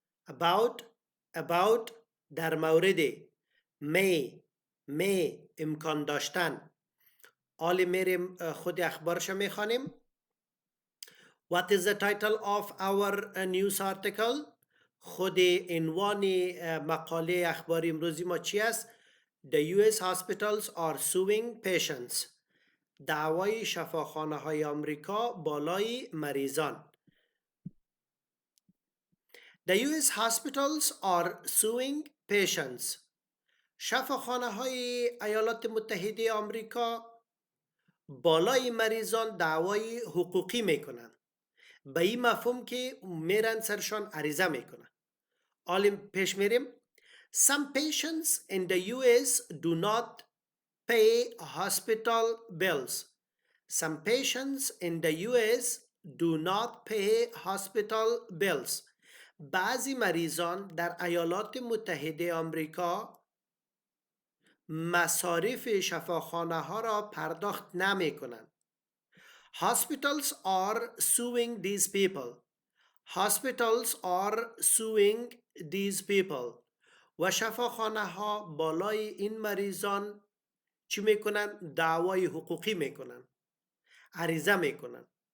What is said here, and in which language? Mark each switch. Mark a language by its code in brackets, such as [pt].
[fa] about در مورد. may امکان داشتن. حالا میریم خود اخبارش میخوانیم. [en] What is the title of our news article? [fa] خود عنوان مقاله اخباری امروزی ما چی است؟ [en] The US hospitals are suing patients. [fa] دعوای شفاخانه های آمریکا بالای مریضان. [en] The US hospitals are suing patients. [fa] شفاخانه های ایالات متحده آمریکا بالای مریضان دعوای حقوقی میکنن، به این مفهوم که میرن سرشان عریضه میکنن. حالا پیش میریم. [en] Some patients in the US do not pay hospital bills. Some patients in the US do not pay hospital bills. [fa] بعضی مریضان در ایالات متحده آمریکا مصارف شفاخانه ها را پرداخت نمی کنند. [en] Hospitals are suing these people. Hospitals are suing these people. [fa] و شفاخانه ها بالای این مریضان چی میکنن؟ دعوای حقوقی میکنن، عریضه میکنن.